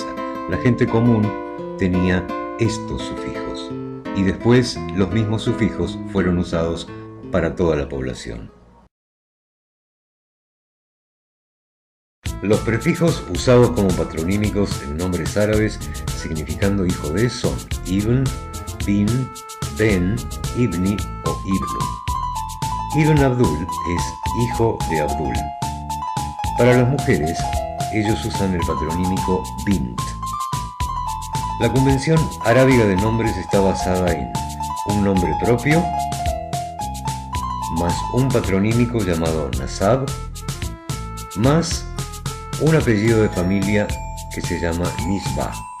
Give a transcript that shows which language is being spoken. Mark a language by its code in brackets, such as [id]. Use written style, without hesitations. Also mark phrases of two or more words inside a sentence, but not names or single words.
[es] La gente común tenía estos sufijos, y después los mismos sufijos fueron usados para toda la población. Los prefijos usados como patronímicos en nombres árabes significando hijo de son ibn, bin, ben, ibni o ibnu. Ibn Abdul es hijo de Abdul. Para las mujeres, ellos usan el patronímico bint. La convención arábiga de nombres está basada en un nombre propio, más un patronímico llamado nasab, más un apellido de familia que se llama nisbah.